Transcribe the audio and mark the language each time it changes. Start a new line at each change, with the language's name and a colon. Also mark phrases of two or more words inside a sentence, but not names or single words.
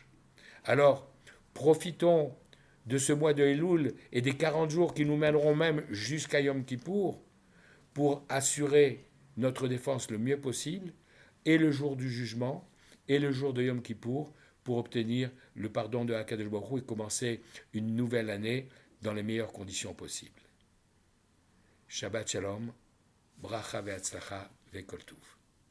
French: Alors, profitons de ce mois de Elul et des 40 jours qui nous mèneront même jusqu'à Yom Kippour pour assurer notre défense le mieux possible, et le jour du jugement, et le jour de Yom Kippour, pour obtenir le pardon de
Hebrew: הקדוש ברוך הוא
French: et commencer une nouvelle année dans les meilleures conditions possibles.
Hebrew: שבת שלום, ברכה והצלחה וכל טוב.